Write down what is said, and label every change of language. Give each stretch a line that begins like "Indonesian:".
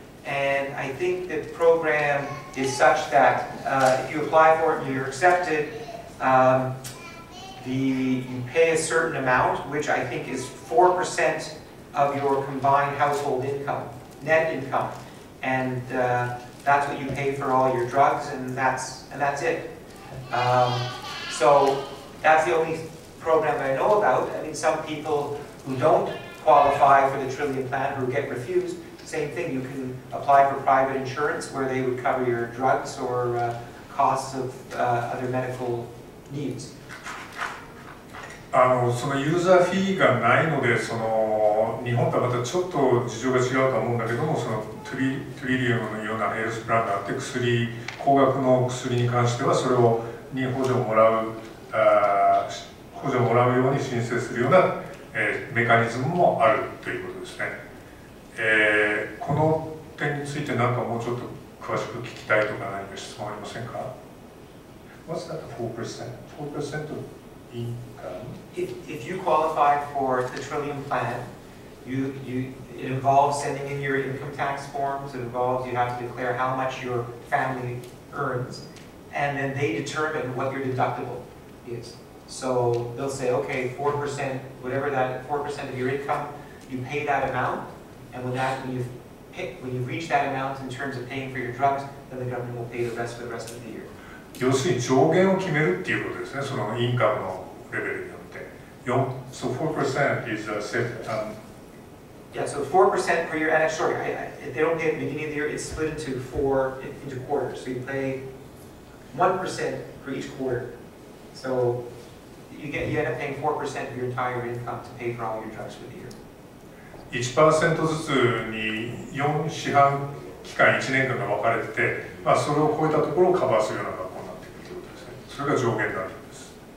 English: And I think the program is such that if you apply for it and you're accepted, you pay a certain amount, which I think is 4% of your combined household income, net income, and that's what you pay for all your drugs, and that's it. So that's the only program that I know about. I mean, some people who don't qualify for the Trillium plan, who get refused, same thing, you can apply for private insurance where they would cover your drugs or costs of other medical needs.
Japanese: そのユーザーフィーがないので、その日本とはまたちょっと事情が違うと思うんだけども、そのトリリウムのようなヘルスプランがあって、高額の薬に関してはそれに補助をもらうように申請するような、メカニズムもあるということですね。この点について何かもうちょっと詳しく聞きたいとか何か質問ありませんか？
English: What's that 4%? 4% of income? If you qualify for the Trillium plan, it involves sending in your income tax forms. It involves you have to declare how much your family earns, and then they determine what your deductible is. So they'll say, okay, 4%, whatever that 4% of your income, you pay that amount, and when you've reached that amount in terms of paying for your drugs, then the government will pay the rest for the rest of the year.
Japanese: 要するに上限を決めるっていうことですね、そのインカムのレベルによって。
English: So 4% is set. Yeah, so 4% per year, and sorry, if they don't pay at the beginning of the year, it's split into quarters. So you pay 1% for each quarter. So you end up paying 4% of your entire income to pay for all your drugs for the year.
Japanese: 1% ずつに4四半期間1年間が分かれてて、それを超えたところをカバーするような学校になっていくということですね。それが上限になるんです。